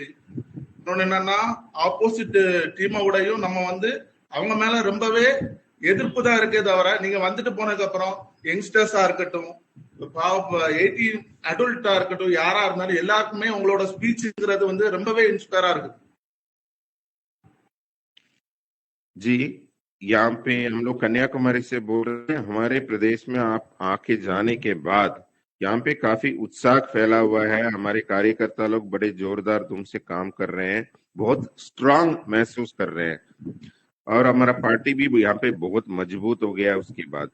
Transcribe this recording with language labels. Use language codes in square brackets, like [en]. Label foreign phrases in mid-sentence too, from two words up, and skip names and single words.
[ta] இன்னொன்னு என்னன்னா, ஆப்போசிட் டீமோடையும் நம்ம அவங்க மேல ரொம்பவே எதிர்ப்பு தான் இருக்கே தவிர, நீங்க வந்துட்டு போனதுக்கு அப்புறம் யங்ஸ்டர்ஸா இருக்கட்டும், 18 அடல்ட்டா இருக்கட்டும், யாரா இருந்தாலும் எல்லாருக்குமே உங்களோட ஸ்பீச்ங்கிறது ரொம்பவே இன்ஸ்பயரா இருக்கு. [hi] जी, यहाँ पे हम लोग कन्याकुमारी से बोल रहे हैं। हमारे प्रदेश में आप आके जाने के बाद यहाँ पे काफी उत्साह फैला हुआ है। हमारे कार्यकर्ता लोग बड़े जोरदार धूम से काम कर रहे हैं, बहुत स्ट्रांग महसूस कर रहे हैं, और हमारा पार्टी भी यहाँ पे बहुत मजबूत हो गया है उसके बाद।